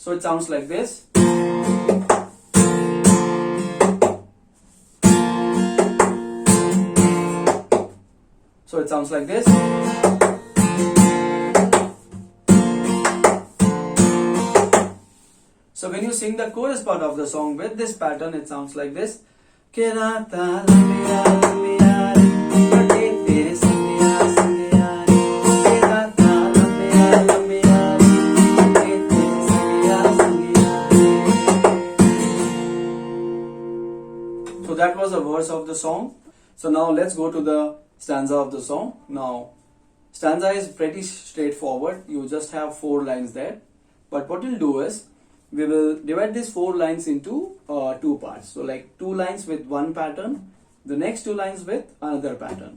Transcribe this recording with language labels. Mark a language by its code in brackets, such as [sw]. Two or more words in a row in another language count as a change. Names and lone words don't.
[en] So it sounds like this. So it sounds like this. So when you sing the chorus part of the song with this pattern, it sounds like this. [pa] ਕੇ ਰਾਤਾਂ ਲੰਮੀਆਂ ਲੰਮੀਆਂ ਬੜੇ ਤੇਰੇ ਸੰਗੀਆਂ ਸੰਗੀਆਂ ਕੇ ਰਾਤਾਂ ਲੰਮੀਆਂ ਲੰਮੀਆਂ ਬੜੇ ਤੇਰੇ ਸੰਗੀਆਂ ਸੰਗੀਆਂ. [en] So that was a verse of the song. So now let's go to the stanza of the song. Now stanza is pretty straightforward. You just have 4 lines there. But what we'll do is we will divide these 4 lines into 2 parts. So like 2 lines with one pattern, the next 2 lines with another pattern.